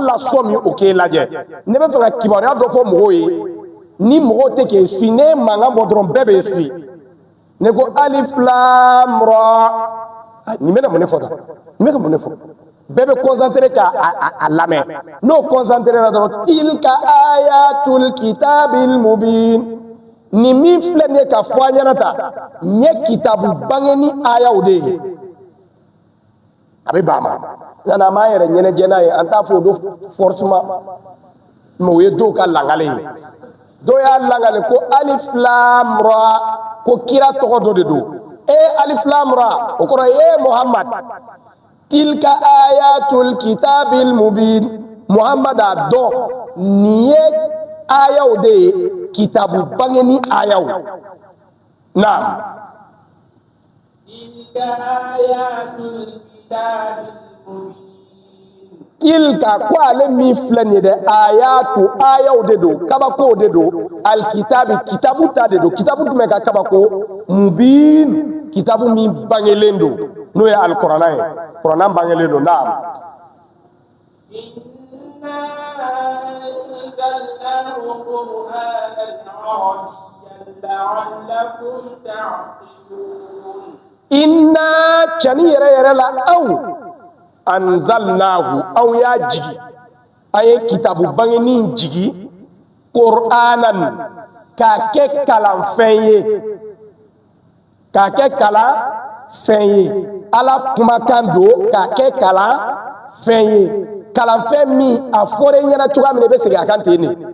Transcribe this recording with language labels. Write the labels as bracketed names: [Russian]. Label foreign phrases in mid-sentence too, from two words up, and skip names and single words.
[Bambara] lasɔmi min o k'e lajɛ ne bɛ fɛ ka kibaruya dɔ fɔ mɔgɔw ye ni mɔgɔw tɛ k'e suit ne ye mankan bɔ dɔrɔn bɛɛ b'e suit ne ko [Arabic] ألف لام را [Bambara] nin bɛna mun de fɔ tan nin bɛ ka mun de fɔ bɛɛ bɛ concentré ka a lamɛn n'o concentré la dɔrɔn [Arabic] تلك آيات الكتاب المبين [Bambara] nin min filɛ nin ye ka fɔ an ɲɛna tan n ye kitabu bangeni ayaw de ye a bɛ ban ma yanni an b'an yɛrɛ ɲɛnajɛ n'a ye an t'a fɔ o don forcément mais o ye dɔw ka langale ye dɔw y'a langale ko [Arabic] ألف لام را [Bambara] ko kira tɔgɔ dɔ de don alif lam ra o kɔrɔ ye Muhammad [Arabic] تلك آيات الكتاب المبين [Bambara] Muhammad a dɔn nin ye ayaw de ye kitabu bangeni ayaw naam [Arabic] تلك آيات الكتاب المبين [Bambara] tilka ko ale min filɛ nin ye dɛ ayatu ayaw de don kabako de don alkitabi kitabu ta de don kitabu jumɛn ka kabako mubin kitabu min bangelen don n'o ye alkuranɛ ye kuranɛ bangelen don naam [Arabic] إنا أنزلناه قرآنا عربيا لعلكم تعقلون [Bambara] inna cani yɛrɛ yɛrɛ la aw anzalnahu aw y'a jigi a ye kitabu bangeni jigi qur'anan k'a kɛ kalanfɛn ye k'a kɛ kalanfɛn ye ala kumakan don k'a kɛ kalanfɛn ye kalanfɛn min a fɔra i ɲɛna cogoya min na i bɛ segin a kan ten de